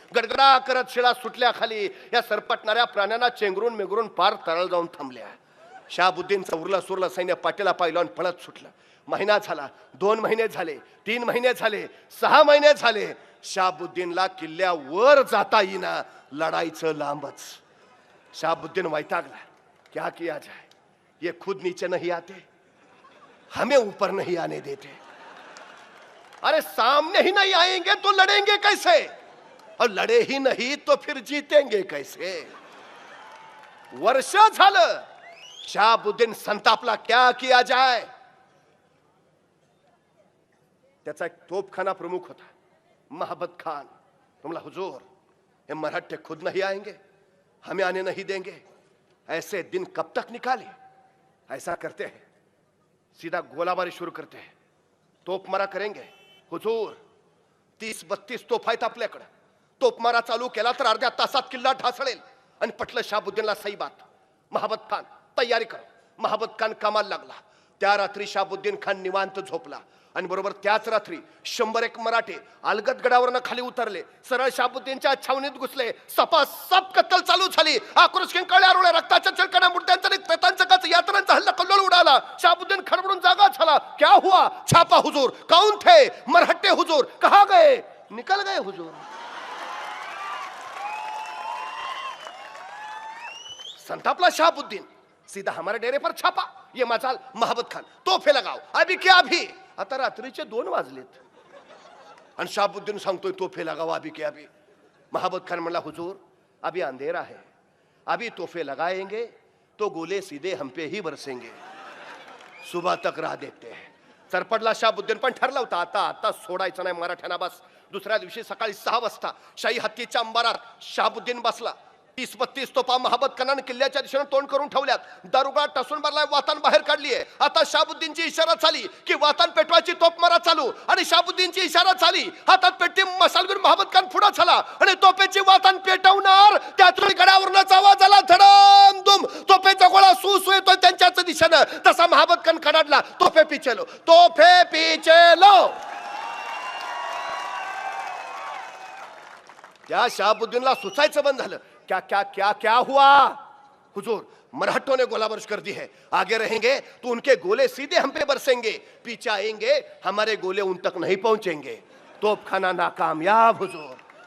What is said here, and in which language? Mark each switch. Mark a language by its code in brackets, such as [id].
[mr] गडगडा करत शिळा सुटल्या खाली. या सरपटणाऱ्या प्राण्यांना चेंगरून मेंगरून पार तळाला जाऊन थांबल्या. शाहबुद्दीनचं उरलं सुरलं सैन्य पाठीला पायलवान पळत सुटलं. महिना झाला, 2 महिने झाले, 3 महिने झाले, 6 महिने झाले. शाहबुद्दीनला किल्ल्यावर जाता येईना. लढाईचं लांबच. शाहबुद्दीन वैतागला. [hi] क्या किया जाए, ये खुद नीचे नहीं आते, हमें ऊपर नहीं आने देते. अरे सामने ही नहीं आएंगे तो लड़ेंगे कैसे, और लड़े ही नहीं तो फिर जीतेंगे कैसे. [mr] वर्ष झालं. शाहबुद्दीन संतापला. [hi] क्या किया जाए. [mr] त्याचा एक तोपखाना प्रमुख होता महाबत खान. [hi] तुमला, हुजूर ये मराठे खुद नहीं आएंगे, हमें आने नहीं देंगे. ऐसे दिन कब तक निकाले. ऐसा करते हैं, सीधा गोलाबारी शुरू करते हैं, तोपमारा करेंगे. [mr] हुजूर 30-32 तोफ आहेत आपल्याकडे. तोपमारा चालू केला तर अर्ध्या तासात किल्ला ढासळेल. आणि पटलं शाहबुद्दीनला [hi] सही बात. महाबत खान तयारी करो. [mr] महाबत खान कामाला लागला. त्या रात्री शहाबुद्दीन खान निवांत झोपला आणि बरोबर त्याच रात्री 101 मराठे अलगद गडावरनं खाली उतरले, सरळ शहाबुद्दीनच्या छावणीत घुसले. सपासप कत्तल चालू झाली. आक्रोश किंकाळ्या रोळ्या, रक्ताच्या चिळकण्या, मुर्द्यांचा आणि प्रेतांचा काच, यातनांचा हल्ला कल्लोळ उडाला. शहाबुद्दीन खडबडून जागा झाला. [hi] क्या हुआ? छापा हुजूर. कौन थे? मरहट्टे हुजूर. कहा गए? निकल गए हुजूर. [mr] संतापला शहाबुद्दीन. [hi] सीधा हमारे डेरे पर छापा. ये मजाल महाबत खान, तोफे लगाओ अभी क्या अभी. [mr] आता रात्रीचे 2 वाजलेत आणि शहाबुद्दीन सांगतोय [hi] तोफे लगाओ अभी क्या अभी. [mr] महाबत खान म्हणला [hi] हुजूर अभी अंधेरा है, अभी तोफे लगाएंगे तो गोले सीधे हम पे ही बरसेंगे, सुबह तक राह देखते हैं. [mr] सरपडला शहाबुद्दीन, पण ठरला होता आता आता सोडायचं नाही मराठ्यांना बस. दुसऱ्या दिवशी सकाळी 6 वाजता शाही हत्तीच्या अंबारात शहाबुद्दीन बसला. 30-32 तोफा महाबत खानाने किल्ल्याच्या दिशेने तोंड करून ठेवल्यात. दारुगळा टसून मारलाय, वातान बाहेर काढलीये. आता शहाबुद्दीनची इशारा झाली की वातान पेटवायची तोफ मारा चालू. आणि शहाबुद्दीनची इशारा झाली, हातात पेटती मसालवीर महाबत खान पुढे झाला आणि तोफेची वातान पेटवणार. त्यातून गडावरनच आवाज आला, धडम दुम. तोफेचा गोळा सुसू येतोय त्यांच्याच दिशेनं. तसा महाबत खान खडाडला, [hi] तोफे पिचे लो, तोफे पिचे लो. [mr] त्या शहाबुद्दीनला सुचायचं बंद झालं. [hi] क्या क्या क्या क्या हुआ? हुजूर मराठों ने गोला बारिश कर दी है, आगे रहेंगे तो उनके गोले सीधे हम पे बरसेंगे, पीछे आएंगे हमारे गोले उन तक नहीं पहुंचेंगे. तोपखाना नाकामयाब हुजूर.